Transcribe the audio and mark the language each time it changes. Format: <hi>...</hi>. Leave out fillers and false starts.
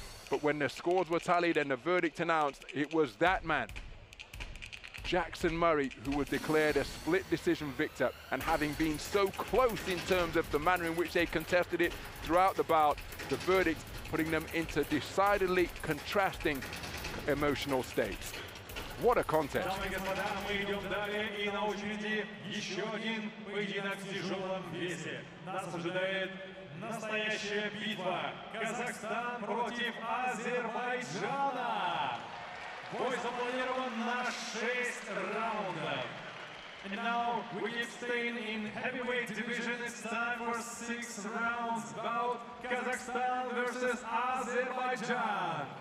<en>But when the scores were tallied and the verdict announced, it was that man, Jackson Murray, who was declared a split decision victor. And having been so close in terms of the manner in which they contested it throughout the bout, the verdict putting them into decidedly contrasting emotional states. What a contest.</en> <ru>Дамы и господа, мы идем далее, и на очереди еще один поединок в тяжелом весе. Нас ожидает настоящая битва. Казахстан против Азербайджана. Бой запланирован на 6 раундов.</ru> <en>And now we keep staying in heavyweight division. It's time for 6 rounds bout Kazakhstan versus Azerbaijan.</en>